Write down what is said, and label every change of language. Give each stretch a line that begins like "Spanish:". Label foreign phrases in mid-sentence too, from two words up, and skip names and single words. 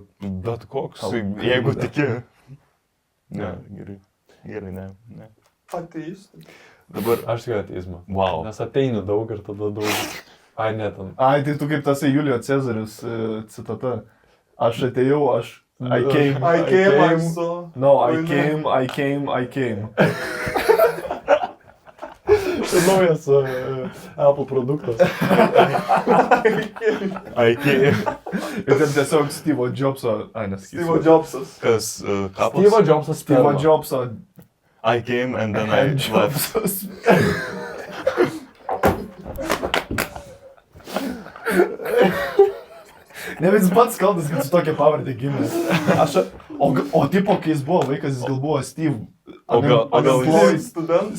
Lithuanian: Bet koks, jeigu tiki. Ne, gerai. Gerai, ne. Ateistai. Dabar Aš tikiu ateizmą. Wow. Nes ateini daug ir tada daug. Ai, ne, ten. Ai, tai tu kaip tasai Julio Cezaris citata. Aš atėjau,
English: I came. I came, I saw. No, I came.
Lithuanian: Tai naujas Apple produktas. Aiki. Ir ten tiesiog Steve'o Jobso, nesakysiu. Steve Jobsas. Kas kapas? Steve'o Jobsas. Steve'o Jobso.
English: I came and then I left.
Lithuanian: Jobsas. Ne, bet jis pats kaltas, kad su tokia pavardė gimė. O tipo, kai jis buvo vaikas, jis gal buvo Steve. O gal Floyd studentas.